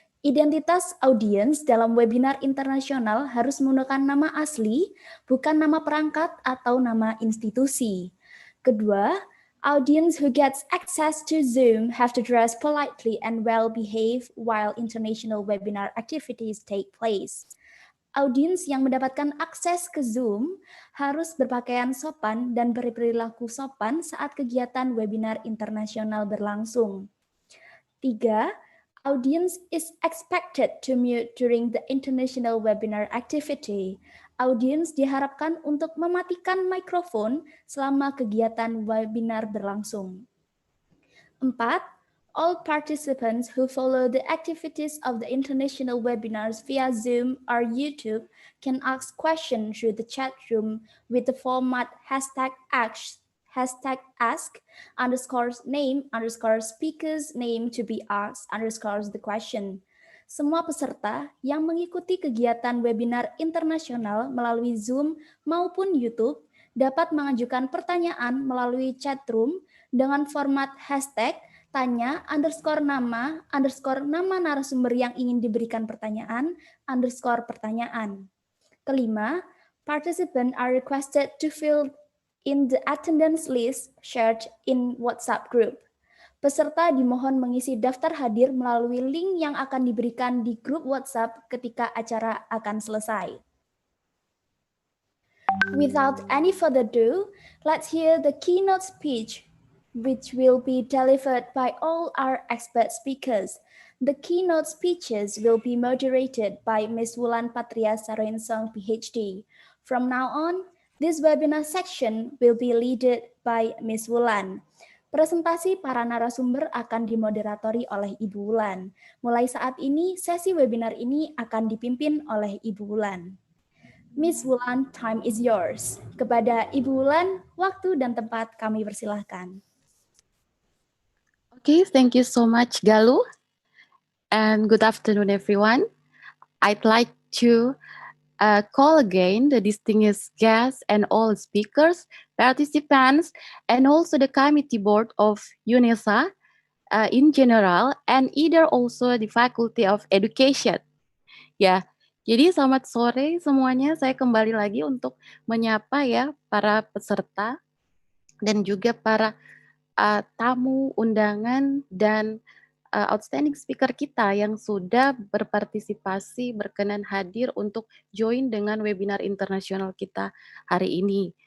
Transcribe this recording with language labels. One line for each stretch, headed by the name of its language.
Indonesian: Identitas audiens dalam webinar internasional harus menggunakan nama asli, bukan nama perangkat atau nama institusi. Kedua,
English: audience who gets access to Zoom have to dress politely and well behave while international webinar activities take place.
Indonesian: Audiens yang mendapatkan akses ke Zoom harus berpakaian sopan dan berperilaku sopan saat kegiatan webinar internasional berlangsung. 3.
English: Audience is expected to mute during the international webinar activity.
Indonesian: Audiens diharapkan untuk mematikan mikrofon selama kegiatan webinar berlangsung. 4.
English: All participants who follow the activities of the international webinars via Zoom or YouTube can ask questions through the chat room with the format #ask_name_speakers name to be asked_the question.
Indonesian: Semua peserta yang mengikuti kegiatan webinar internasional melalui Zoom maupun YouTube dapat mengajukan pertanyaan melalui chat room dengan format #tanya_nama_nama narasumber yang ingin diberikan pertanyaan_pertanyaan. Kelima,
English: participants are requested to fill in the attendance list shared in WhatsApp group.
Indonesian: Peserta dimohon mengisi daftar hadir melalui link yang akan diberikan di grup WhatsApp ketika acara akan selesai.
English: Without any further ado, let's hear the keynote speech, which will be delivered by all our expert speakers. The keynote speeches will be moderated by Ms. Wulan Patria Saroensong, PhD. From now on, This webinar section will be led by Ms. Wulan.
Indonesian: Presentasi para narasumber akan dimoderatori oleh Ibu Wulan. Mulai saat ini, sesi webinar ini akan dipimpin oleh Ibu Wulan.
English: Miss Wulan, time is yours.
Indonesian: Kepada Ibu Wulan, waktu dan tempat kami persilahkan.
English: Okay, thank you so much, Galuh. And good afternoon, everyone. I'd like to call again the distinguished guests and all speakers, participants, and also the committee board of UNESA in general, and either also the Faculty of Education.
Indonesian: Ya, jadi selamat sore semuanya. Saya kembali lagi untuk menyapa ya para peserta dan juga para tamu undangan dan
English: outstanding speaker
Indonesian: kita yang sudah berpartisipasi, berkenan hadir untuk join dengan webinar internasional kita hari ini.